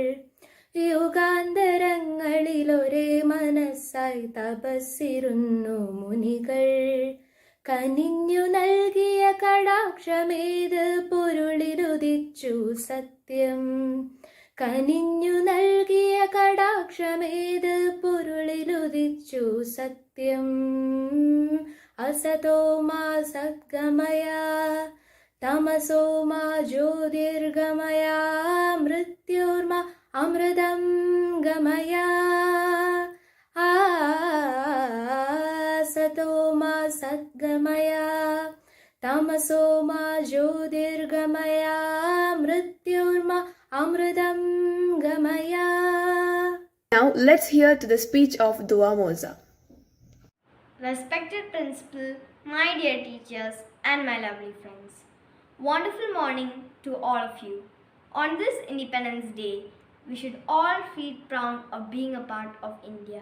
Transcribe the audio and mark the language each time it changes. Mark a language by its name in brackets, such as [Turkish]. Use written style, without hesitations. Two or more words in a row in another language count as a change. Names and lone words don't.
[Malayalam] യുഗാന്തരങ്ങളിലൊരേ മനസ്സായി തപസ്സിരുന്നു മുനികൾ കനിഞ്ഞു നൽകിയ കടാക്ഷമേത് പൊരുളിലുദിച്ചു സത്യം കനിഞ്ഞു നൽകിയ കടാക്ഷമേത് പൊരുളിലുദിച്ചു സത്യം [Sanskrit] असतो मा सद्गमय तमसो मा ज्योतिर्गमय मृत्योर्मा अमृतं गमय असतो मा सद्गमय तमसो मा ज्योतिर्गमय मृत्योर्मा अमृतं गमय. [English] Now let's hear to the speech of Dua Moza. Respected principal, my dear teachers, and my lovely friends. Wonderful morning to all of you. On this Independence Day, we should all feel proud of being a part of India.